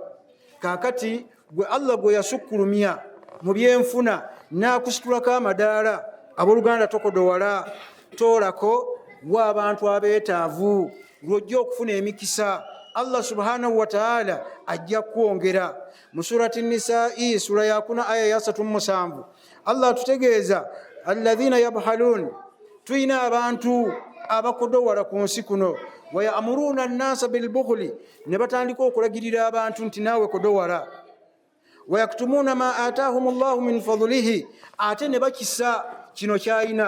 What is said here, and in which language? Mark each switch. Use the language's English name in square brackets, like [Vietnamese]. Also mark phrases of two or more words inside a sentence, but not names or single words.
[Ganda] Kaakati gwe Allah gwe yasukkulumya mu byenfuna n'akusitulako amadaala, abooluganda tokodowala, toolako wa abantu abeetaavu lw'ojja okufuna emikisa. [Arabic] الله سبحانه وتعالى [Ganda] ajja kwongera. Mu surati Nisaa'i sura ya 4 aya ya 37 Allah tutegeeza [Arabic] الذين يبخلون, [Ganda] tuyina abantu abakodowala ku nsi kuno, [Arabic] ويأمرون الناس بالبخل, [Ganda] ne batandika okulagirira abantu nti naawe kodowala, [Arabic] ويكتمون ما آتاهم الله من فضله, [Ganda] ate ne bakisa kino kyayina.